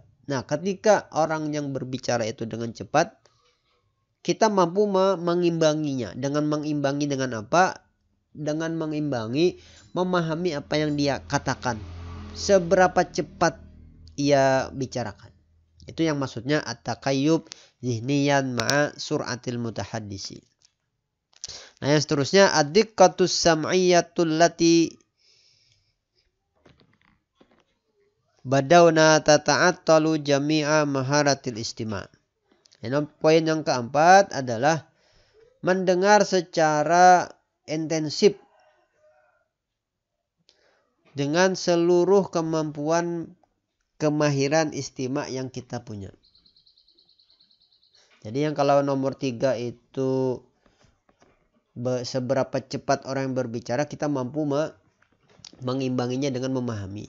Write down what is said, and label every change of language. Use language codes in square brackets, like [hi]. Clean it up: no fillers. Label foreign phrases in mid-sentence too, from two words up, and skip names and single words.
[id] Nah, ketika orang yang berbicara itu dengan cepat, kita mampu mengimbanginya. Dengan mengimbangi dengan apa? Dengan mengimbangi, memahami apa yang dia katakan. Seberapa cepat ia bicarakan. Itu yang maksudnya [ar] التكيف ذهنيا مع سرعة المتحدث. [id] Nah, yang seterusnya [ar] الدقة السمعية التي بدونها تتعطل جميع مهارات الاستماع'. [id] Poin yang keempat adalah mendengar secara intensif dengan seluruh kemampuan kemahiran istima' yang kita punya. Jadi yang kalau nomor 3 itu seberapa cepat orang yang berbicara, kita mampu mengimbanginya dengan memahami.